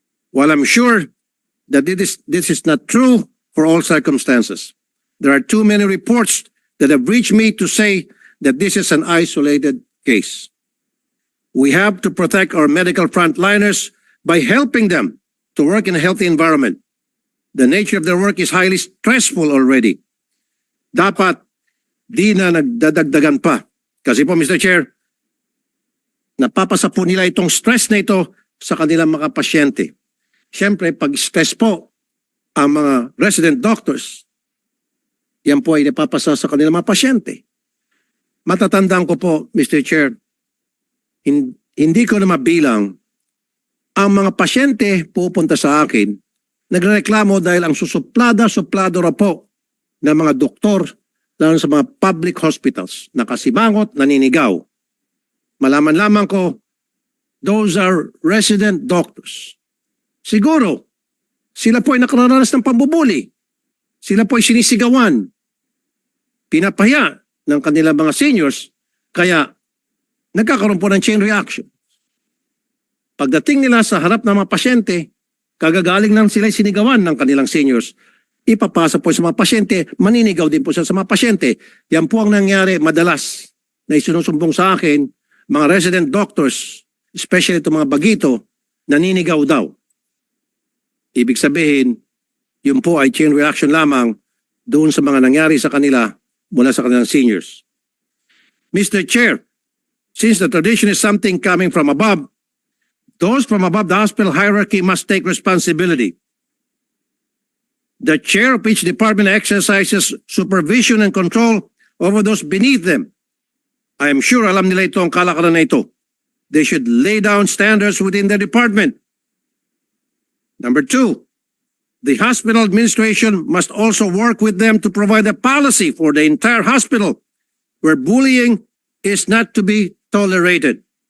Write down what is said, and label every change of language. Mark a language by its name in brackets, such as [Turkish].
[English] While I'm sure that this is not true for all circumstances, there are too many reports that have reached me to say that this is an isolated case. We have to protect our medical frontliners by helping them to work in a healthy environment. The nature of their work is highly stressful already. [Filipino] Dapat di na nagdadagdagan pa. Kasi po, Mr. Chair, napapasa po nila itong stress na ito sa kanilang mga pasyente. Siyempre, pag stress po ang mga resident doctors, yan po ay napapasa sa kanilang mga pasyente. Matatandaan ko po, Mr. Chair, hindi ko na mabilang ang mga pasyente pupunta sa akin, nagreklamo dahil ang suplado raw po ng mga doktor, lalo sa mga public hospitals, nakasimangot, naninigaw. Malaman lamang ko, [English] those are resident doctors. [Filipino] Siguro, sila po ay nakararanas ng pambubuli. Sila po ay sinisigawan. Pinapahiya ng kanilang mga seniors, kaya nagkakaroon po ng chain reaction. Pagdating nila sa harap ng mga pasyente, kagagaling lang sila sinigawan ng kanilang seniors. Ipapasa po sa mga pasyente, maninigaw din po sa mga pasyente. Yan po ang nangyari madalas na isinusumbong sa akin, mga resident doctors, especially itong mga bagito, naninigaw daw. Ibig sabihin, yun po ay chain reaction lamang doon sa mga nangyari sa kanila mula sa kanilang seniors. [English] Mr. Chair, since the tradition is something coming from above, those from above the hospital hierarchy must take responsibility. The chair of each department exercises supervision and control over those beneath them. I am sure [Filipino] alam nila ito ang kalakaran na ito. [English] They should lay down standards within their department. Number 2, the hospital administration must also work with them to provide a policy for the entire hospital where bullying is not to be tolerated.